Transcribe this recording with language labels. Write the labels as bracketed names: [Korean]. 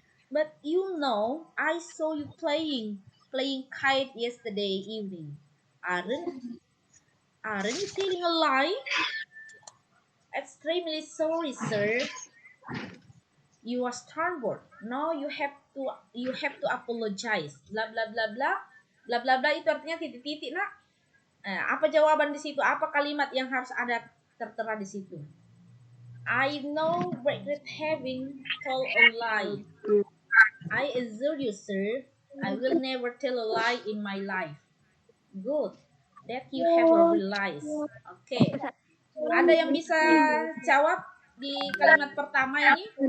[English] But you know, I saw you playing kite yesterday evening. Aren't you telling a lie? Extremely sorry, sir. You are starboard. Now you have to apologize. [Indonesian] Bla bla bla bla. Bla bla bla itu artinya titik-titik, Nak. Apa jawaban di situ? Apa kalimat yang harus ada tertera di situ? [English] I no regret having told a lie. I assure you, sir, I will never tell a lie in my life. Good. That you have realized. Oke. [Indonesian] Ada yang bisa jawab di kalimat pertama ini?